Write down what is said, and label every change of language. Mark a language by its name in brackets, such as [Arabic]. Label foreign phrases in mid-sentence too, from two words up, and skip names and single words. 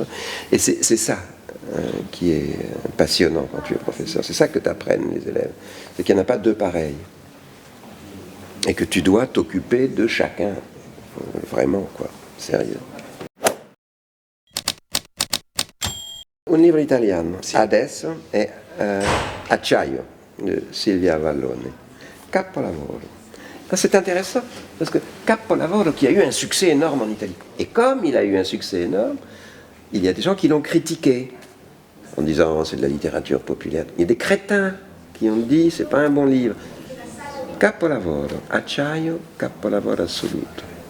[French] Et c'est ça qui est passionnant quand tu es professeur. C'est ça que t'apprennent les élèves. C'est qu'il n'y en a pas deux pareils. Et que tu dois t'occuper de chacun. Vraiment, quoi. Sérieux. Un livre [Italian] italiano, adesso, è [French] Acciaio, de Silvia Vallone. Capolavoro. C'est intéressant, parce que Capolavoro, qui a eu un succès énorme en Italie, et comme il a eu un succès énorme, il y a des gens qui l'ont critiqué, en disant c'est de la littérature populaire. Il y a des crétins qui ont dit c'est pas un bon livre. [Italian] Capolavoro, Acciaio, capolavoro assoluto.